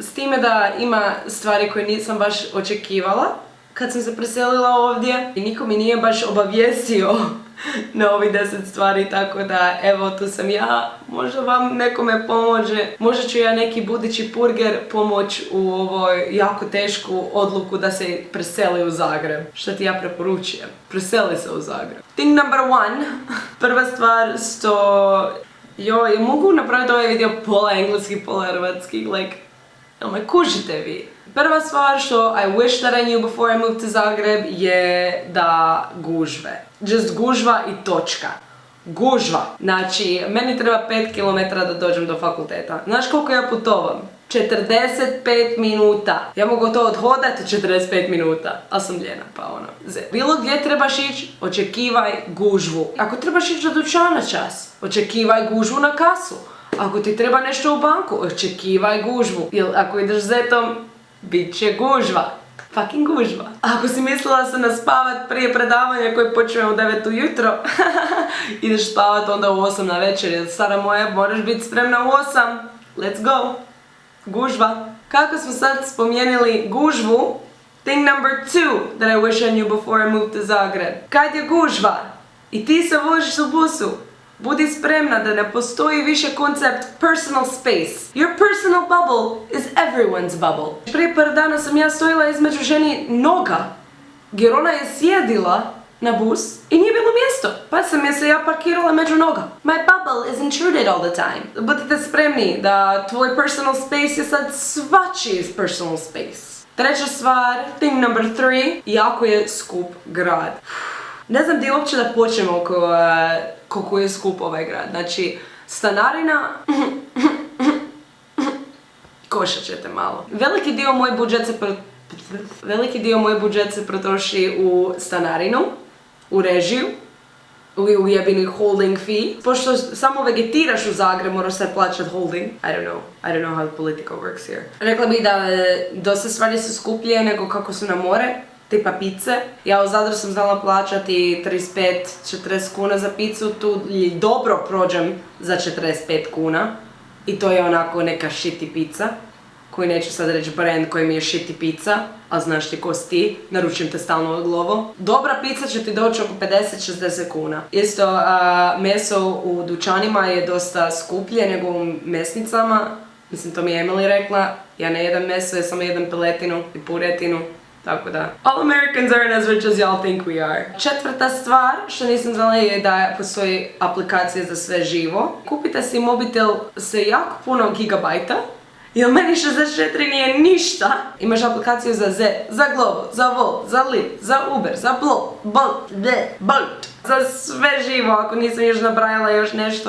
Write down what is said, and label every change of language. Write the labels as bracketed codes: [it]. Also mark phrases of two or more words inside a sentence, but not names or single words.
[hr] S time da ima stvari koje nisam baš očekivala kad sam se preselila ovdje i niko mi nije baš obavijestio na ovih 10 stvari, tako da evo tu sam ja, možda vam nekome pomože, možda ću ja neki budući purger pomoć u ovoj jako tešku odluku da se preseli u Zagreb. Što ti ja preporučujem? Preseli se u Zagreb. [en] Thing number 1, [hr] prva stvar što... Joj, mogu napraviti ovaj video pola engleski, pola hrvatski, like, jel me kužite vi? Prva stvar što [en] I wish that I knew before I moved to Zagreb [hr] je da gužve. Just gužva i točka. Gužva. Znači, meni treba 5 km da dođem do fakulteta. Znaš koliko ja putovam? 45 minuta. Ja mogu to odhodati 45 minuta, ali sam ljena, pa ono. Bilo gdje trebaš ići, očekivaj gužvu. Ako trebaš ići do dućana čas, očekivaj gužvu na kasu. Ako ti treba nešto u banku, očekivaj gužvu. Jer ako ideš zetom, bit će gužva. Fucking gužva. Ako si mislila se naspavat prije predavanja koje počne u 9 ujutro, ideš spavat onda u 8 na večer, jer stara moja, moraš biti spremna u 8. [en] Let's go. [hr] Gužva. Kako smo sad spomenuli gužvu, [en] thing number 2 that I wish I knew before I moved to Zagreb. [hr] Kad je gužva i ti se voziš u busu, budi spremna da ne postoji više koncept [en] personal space. Your personal bubble is everyone's bubble. [hr] Prije par dana sam ja stojila između ženi noga, jer ona je sjedila na bus i nije bilo mjesto, pa sam je se ja parkirala među noga. [en] My bubble is intruded all the time. [hr] Budite spremni da tvoj [en] personal space [hr] je sad svačiji [en] personal space. [hr] Treća stvar, [en] thing number 3, [hr] jako je skup grad. Ne znam gdje uopće da počnemo koliko je skup ovaj grad. Znači, stanarina... Košat ćete malo. Veliki dio moj budžet se protroši u stanarinu, u režiju, u ujebini [en] holding fee. [hr] Pošto samo vegetiraš u Zagrebu, moraš sad plaćat holding. [en] I don't know how politika works here. [hr] Rekla bih da dosta stvari su skuplje nego kako su na more. Tipa pice. Ja u Zadru sam znala plaćati 35-40 kuna za picu, tu dobro prođem za 45 kuna. I to je onako neka [en] shitty pizza, [hr] koji neću sad reći brand koji mi je [en] shitty pizza, [hr] a znaš ti ko si ti, naručim te stalno od Glovo. Dobra pizza će ti doći oko 50-60 kuna. Isto, meso u dućanima je dosta skuplje nego u mesnicama. Mislim, to mi je Emily rekla, ja ne jedem meso, ja samo jedem piletinu i puretinu. Tako da, [en] all Americans aren't as rich as y'all think we are. [hr] Četvrta stvar što nisam znala je da postoji aplikacija za sve živo. Kupite si mobitel sa jako puno gigabajta, jer meni 64 nije ništa. Imaš aplikaciju za Z, za Glovo, za Volt, za Lyft, za Uber, za Bolt, za sve živo, ako nisam još nabrajala još nešto.